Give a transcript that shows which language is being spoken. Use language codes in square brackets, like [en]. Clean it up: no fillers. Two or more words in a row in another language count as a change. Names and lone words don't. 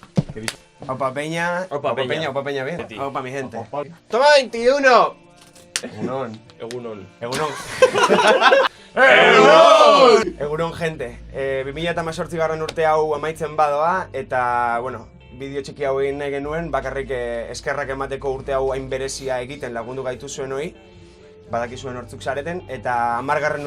[es] Opa Peña. Opa Peña. Opa Peña, bien. Opa mi gente. Toma 21. [eu] Egunon. Egunon. Egunon, gente. 2018 garran urte hau amaitzen badoa, eta, bueno, bideo txiki hau egin nahi genuen, bakarrik eskerrak emateko urte hau hain berezia egiten lagundu gaitu zuen hoi, badakizuen hortzuk zareten, eta 10.